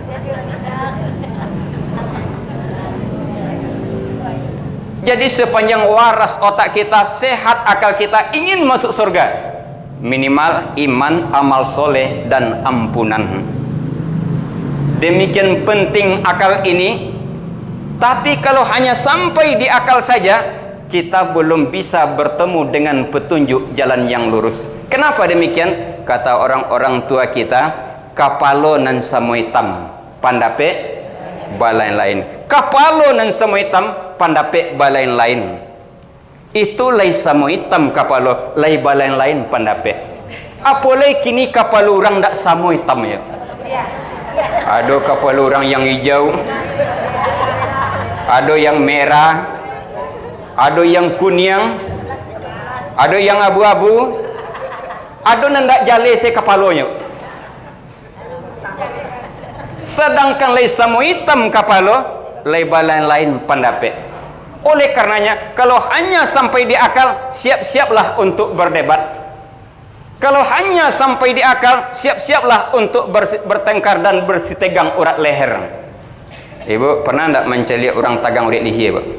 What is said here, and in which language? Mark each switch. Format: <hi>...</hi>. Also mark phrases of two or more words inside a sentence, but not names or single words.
<id>Jadi sepanjang waras otak kita, sehat akal kita, ingin masuk surga, minimal iman, amal soleh, dan ampunan. Demikian penting akal ini. Tapi kalau hanya sampai di akal saja, kita belum bisa bertemu dengan petunjuk jalan yang lurus. Kenapa demikian? Kata orang-orang tua kita,</id> <min>kapalo nan samoitam, pandape balain lain. Kapalo nan samoitam, pandape balain lain. Itu lay samoitam kapalo, lay balain lain pandape. Apolai kini kapalo orang dak samoitam ya.</min> <id>Ada kapalo orang yang hijau, ada yang merah, ada yang kuning, ada yang abu-abu,</id> <min>ada nendak jale se kapalonya. Sedangkan lay samu hitam kapalo, lay balain lain pandape.</min> <id>Oleh karenanya, kalau hanya sampai di akal, siap-siaplah untuk berdebat. Kalau hanya sampai di akal, siap-siaplah untuk bertengkar dan bersitegang urat leher. Ibu pernah tidak mencari orang</id> <min>tagang urat lihia,</min> <id>Bu?</id>